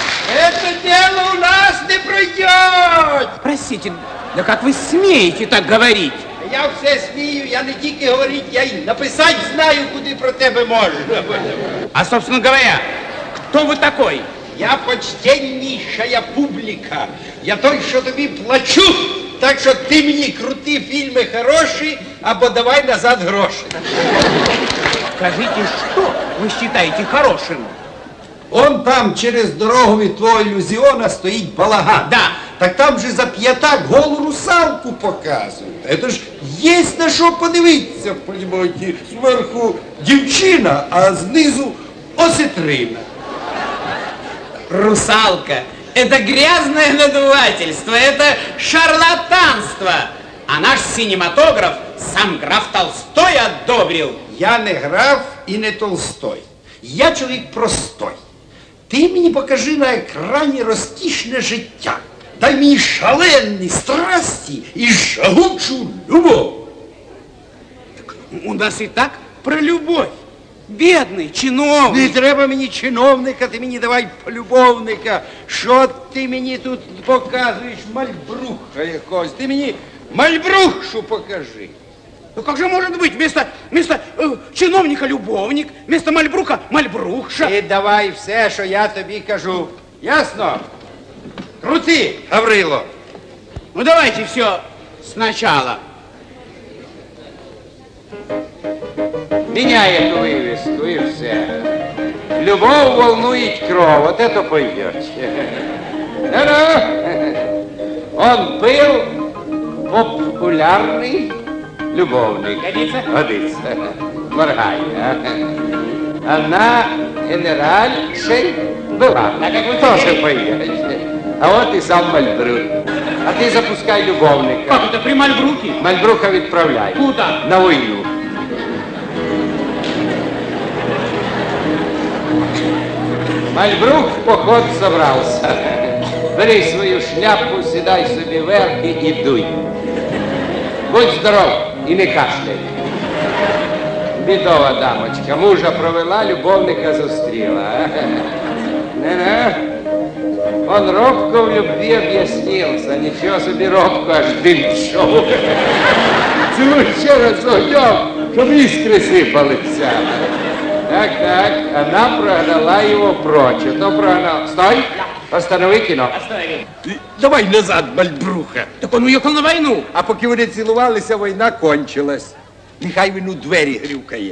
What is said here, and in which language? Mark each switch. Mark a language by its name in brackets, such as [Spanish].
[Russian] Это дело у нас не пройдет! Простите, да как вы смеете так говорить? [Ukrainian] Я все смію, я не тільки говорить, я й написать знаю, куди про тебе можна. [Russian] А, собственно говоря, кто вы такой? Я почтеннейшая публика. [Ukrainian] Я той, що тобі плачу. Так що ти мені крути фільми хороші, або давай назад гроші. [Russian] Скажите, что вы считаете хорошим? [Ukrainian] Он там через дорогу від твого ілюзіона стоїть балаган. [Russian] Да. [Ukrainian] Так там же за п'ятак голу русалку показують. Это ж є на що подивитися, понимаете. Зверху дівчина, а знизу осетрина. [Russian] Русалка – это грязное надувательство, это шарлатанство. А наш синематограф сам граф Толстой одобрил. [Ukrainian] Я не граф і не Толстой. Я чоловік простой. Ти мені покажи на екрані розкішне життя. Дай мені шаленні страсті і жагучу любов. [Russian] Так у нас и так про любовь. Бедный чиновник. [Ukrainian] Не треба мені чиновника, ти мені давай полюбовника. Що ти мені тут показуєш, мальбруха якогось? Ти мені мальбрухшу покажи. Ну как же может быть вместо чиновника любовник, вместо мальбрука мальбрухша? Ти давай все, що я тобі кажу. Ясно? Крути, Гаврило. [Russian] Ну давайте все сначала. Меняй эту вывеску и все. Любовь волнует кровь, вот это пойдете. Он был популярный любовник. Годится? Годится. Моргай, а? Она генеральшей была. Так как вы тоже пойдете. А вот и сам Мальбрук. А ты запускай любовника. Как это при мальбруке? [Ukrainian] Мальбрука відправляй. [Russian] Куда? На войну. Мальбрук в поход собрался. [Ukrainian] Бери свою шляпу, сідай собі верхи і дуй. Будь здоров і не кашляй. Бідова дамочка, мужа провела, любовника зустріла. Не-не. [Russian] Он робко в любви объяснился. Ничего себе робко, аж дым шел. Целуй еще раз огнем, чтобы искры сыпались. Так, она прогнала его прочь. Кто прогнал? Стой! [Ukrainian] Останови кіно. Останови. Давай назад, Мальбруха. [Russian] Так он уехал на войну. [Ukrainian] А поки вони цілувалися, війна кончилась. Нехай він у двері грюкає.